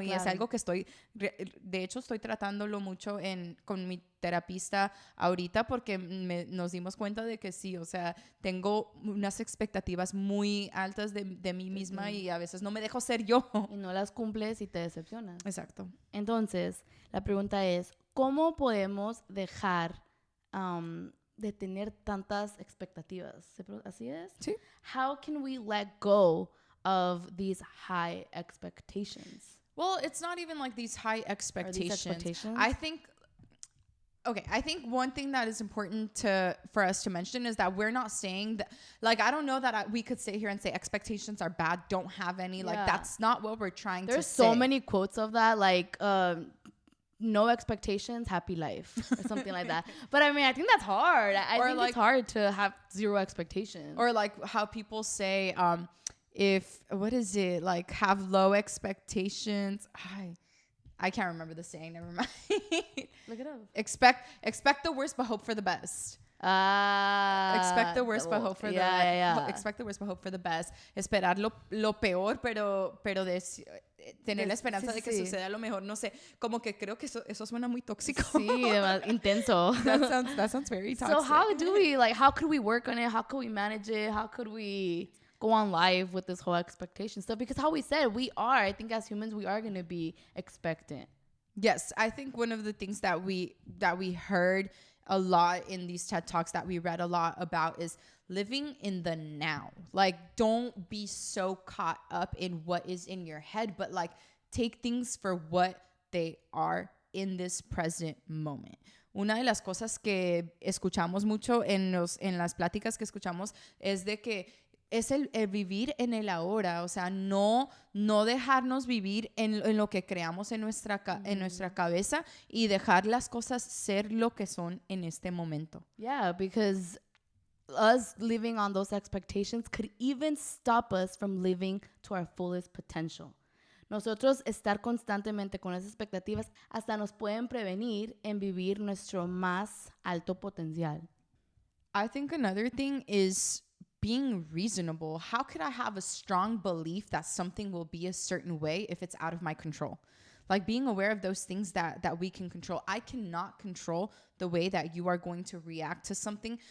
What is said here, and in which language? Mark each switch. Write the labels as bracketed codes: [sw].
[es] Y es algo que de hecho estoy tratándolo mucho con mi terapista ahorita, porque nos dimos cuenta de que sí, o sea, tengo unas expectativas muy altas de mí misma, y a veces no me dejo ser yo. Y no las cumples y te decepcionas. Exacto. Entonces, la pregunta es, ¿cómo podemos dejar de tener tantas expectativas? ¿Así es? Sí. [en] How can we let go of these high expectations? Well, it's not even like these high expectations. I think one thing that is important for us to mention is that we're not saying that, like, I don't know that we could sit here and say expectations are bad, don't have any. Like, that's not what we're trying to say. There's so many quotes of that, like, no expectations, happy life, or something like that. But I mean, I think that's hard. I think it's hard to have zero expectations. Or like how people say, what is it? Like, have low expectations. I can't remember the saying. Never mind. Look it up. Expect the worst, but hope for the best. Expect the worst, but hope for expect the worst, but hope for the best. [es] Esperar lo peor, pero tener la esperanza de que suceda lo mejor. No sé, como que creo que eso suena muy tóxico. Sí, intenso. [en] That sounds very toxic. So how could we work on it? How could we manage it? How could we go on live with this whole expectation stuff? Because how we said, I think as humans, we are going to be expectant. Yes, I think one of the things that we heard a lot in these TED Talks, that we read a lot about, is living in the now. Like, don't be so caught up in what is in your head, but like, take things for what they are in this present moment. [es] Una de las cosas que escuchamos mucho en las pláticas que escuchamos es de que es el vivir en el ahora. O sea, no dejarnos vivir en lo que creamos en nuestra cabeza, y dejar las cosas ser lo que son en este momento. [en] Yeah, because us living on those expectations could even stop us from living to our fullest potential. [es] Nosotros estar constantemente con esas expectativas hasta nos pueden prevenir en vivir nuestro más alto potencial. [en] I think another thing is being reasonable. How could I have a strong belief that something will be a certain way if it's out of my control? like being aware of those things that we can control. I cannot control the way that you are going to react to something.